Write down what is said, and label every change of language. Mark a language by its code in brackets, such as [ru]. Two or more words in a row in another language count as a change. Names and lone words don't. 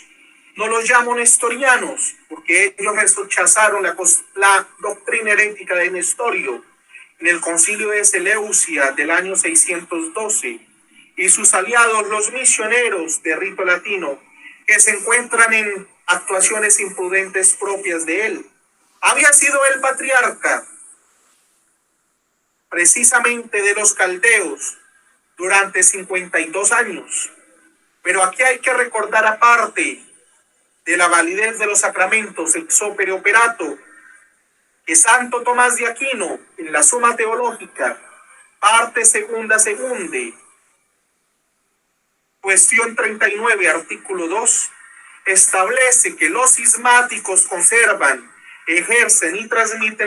[es] No los llamo nestorianos, porque ellos rechazaron la doctrina herética de Nestorio en el concilio de Seleucia del año 612, y sus aliados, los misioneros de rito latino, que se encuentran en actuaciones imprudentes propias de él. Había sido el patriarca precisamente de los caldeos durante 52 años. Pero aquí hay que recordar, aparte de la validez de los sacramentos [la] ex opere operato, [es] que Santo Tomás de Aquino, en la Suma Teológica, parte segunda, cuestión 39, artículo 2, establece que los cismáticos conservan, ejercen y transmiten